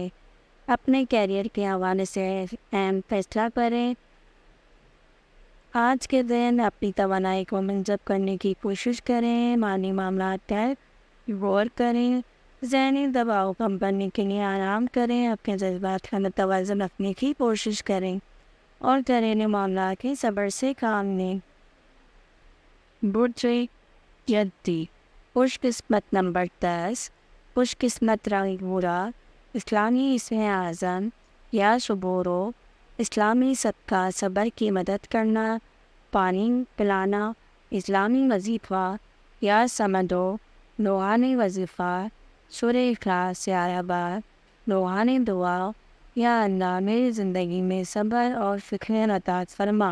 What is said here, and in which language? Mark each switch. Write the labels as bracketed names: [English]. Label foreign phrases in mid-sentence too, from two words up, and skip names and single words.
[Urdu] اپنے کیریئر کے حوالے سے اہم فیصلہ کریں، آج کے دن اپنی توانائی کو منظم کرنے کی کوشش کریں، مالی معاملات پر غور کریں، ذہنی دباؤ کم کرنے کے لیے آرام کریں، اپنے جذبات کا متوازن رکھنے کی کوشش کریں اور گھریلو معاملات کے صبر سے کام لیں۔ برج جدی، خوش قسمت نمبر 10، خوش قسمت رنگ بھورا، اسلامی اسم اعظم یا صبورو، اسلامی صدقہ صبر کی مدد کرنا، پانی پلانا، اسلامی وظیفہ یا سمدو، روحانی وظیفہ سورہ اخلاص 11 بار، روحانی دعا یا اللہ میری زندگی میں صبر اور فکر عطا فرما۔